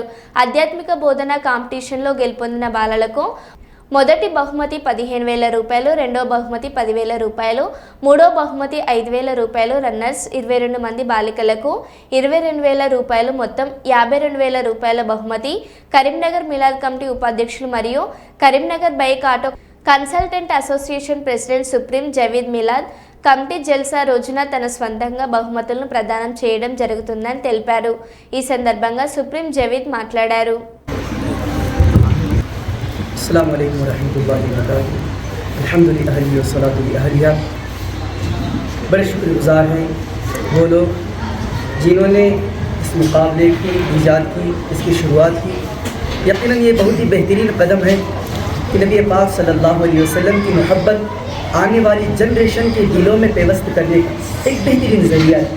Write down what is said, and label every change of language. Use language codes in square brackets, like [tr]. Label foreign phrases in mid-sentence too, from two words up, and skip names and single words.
[te] ఆధ్యాత్మిక బోధన కాంపిటీషన్లో గెలుపొందిన బాలలకు మొదటి బహుమతి 15,000 రూపాయలు, రెండో బహుమతి 10,000 రూపాయలు, మూడో బహుమతి 5,000 రూపాయలు, రన్నర్స్ 22 మంది బాలికలకు 22,000 రూపాయలు, మొత్తం 52,000 రూపాయల బహుమతి కరీంనగర్ మిలాద్ కమిటీ ఉపాధ్యక్షులు మరియు కరీంనగర్ బైక్ ఆటో కన్సల్టెంట్ అసోసియేషన్ ప్రెసిడెంట్ సుప్రీం జవీద్ మిలాద్ కమిటీ జల్సా రోజున తన స్వంతంగా బహుమతులను ప్రదానం చేయడం జరుగుతుందని తెలిపారు. ఈ సందర్భంగా సుప్రీం జవీద్ మాట్లాడారు. [ar] السلام عليكم ورحمة الله وبركاته. الحمد لله والصلاة عليا. [ur] بڑے شکرگزار ہیں وہ لوگ جنہوں نے اس مقابلے کی ایجاد کی، اس کی شروعات کی. یقیناً یہ بہت ہی بہترین قدم ہے کہ نبی پاک [ar] صلى الله عليه وسلم [ur] کی محبت آنے والی جنریشن کے دلوں میں پیوست کرنے کا ایک بہترین ذریعہ ہے.